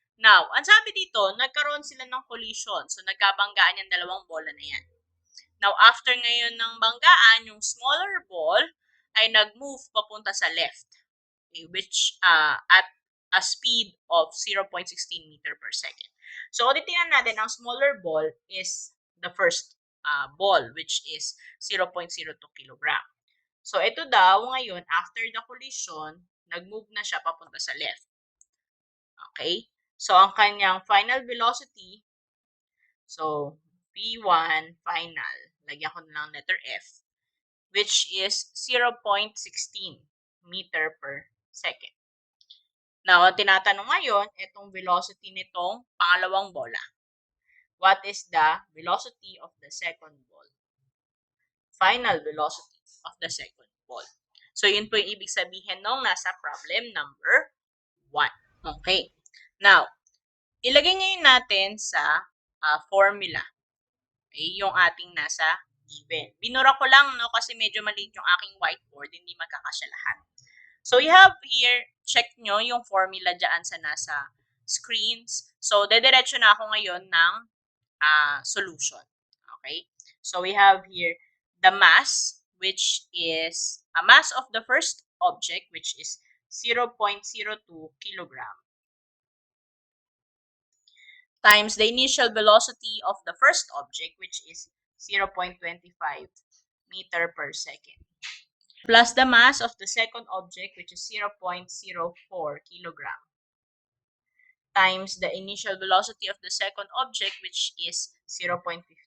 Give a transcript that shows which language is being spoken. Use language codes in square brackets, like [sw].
[tl] Now, ang sabi dito, nagkaroon sila ng collision. So, nagkabanggaan yung dalawang bola na yan. Now, after ngayon ng banggaan, yung smaller ball ay nag-move papunta sa left. [en] Okay, which at a speed of 0.16 meter per second. So, [tl] ulitin natin, ang [en] smaller ball is the first ball, which is 0.02 kilogram. [tl] So, ito daw ngayon, [en] after the collision, [tl] nag-move na siya papunta sa left. Okay? So, ang kanyang final velocity, so, V1 final, lagyan ko na lang letter F, which is 0.16 meter per second. Now, ang tinatanong ngayon, itong velocity nitong pangalawang bola. [en] What is the velocity of the second ball? Final velocity of the second ball. [tl] So, yun po yung ibig sabihin nung nasa problem number 1. Okay. Now, ilagay ngayon natin sa formula. Okay, yung ating nasa given. Binura ko lang, no, kasi medyo maliit yung aking whiteboard, hindi magkakasya lahat. So, we have here, check nyo yung formula dyan sa nasa screens. So, dediretso na ako ngayon ng solution. Okay? [en] So, we have here the mass, which is a mass of the first object, which is 0.02 kilogram, times the initial velocity of the first object, which is 0.25 meter per second, plus the mass of the second object, which is 0.04 kilogram, times the initial velocity of the second object, which is 0.15,